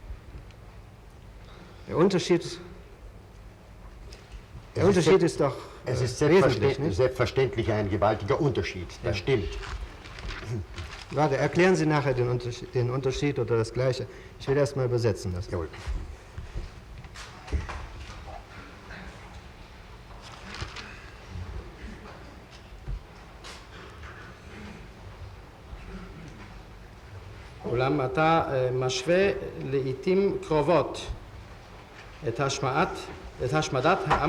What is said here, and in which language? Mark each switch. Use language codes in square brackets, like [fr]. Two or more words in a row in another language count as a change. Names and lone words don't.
[de] Der Unterschied ist doch es ist wesentlich, nicht? selbstverständlich ein gewaltiger Unterschied, das stimmt. Warte, erklären Sie nachher den Unterschied oder das Gleiche. Ich will erst mal übersetzen lassen. Jawohl. [he] אולם אתה משווה לעתים קרובות את השמדת העם